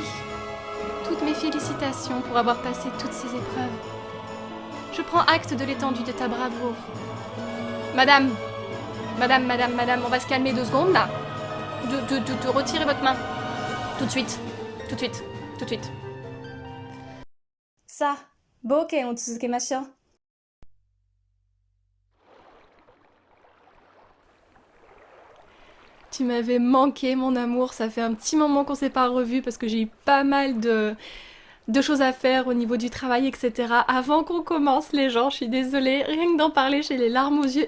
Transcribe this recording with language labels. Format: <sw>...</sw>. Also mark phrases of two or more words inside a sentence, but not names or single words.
<fr>Toutes mes félicitations pour avoir passé toutes ces épreuves. Je prends acte de l'étendue de ta bravoure. Madame, on va se calmer 2 secondes là. De retirer votre main. Tout de suite. Ça,</fr> <ja>冒険を続けましょう。</ja> <fr>Tu m'avais manqué, mon amour. Ça fait un petit moment qu'on s'est pas revu parce que j'ai eu pas mal de choses à faire au niveau du travail, etc. Avant qu'on commence, les gens, je suis désolée, rien que d'en parler, j'ai les larmes aux yeux.</fr>